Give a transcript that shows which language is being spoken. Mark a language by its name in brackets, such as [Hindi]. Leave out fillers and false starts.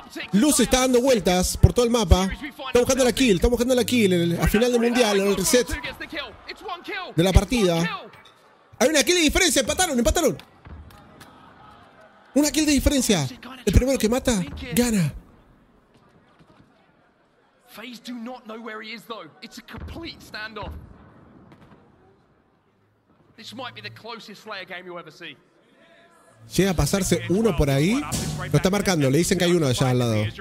[Spanish] Luz está dando vueltas por todo el mapa. Está buscando la kill. Al final del mundial, en el reset de la partida. Hay una kill de diferencia. Empataron. Una kill de diferencia. El primero que mata, gana. [English] FaZe do not know where he is though. It's a complete standoff. This might be the closest Slayer game you'll ever see. [Spanish] Llega a pasarse uno por ahí. Lo está marcando, le dicen que hay uno allá al lado.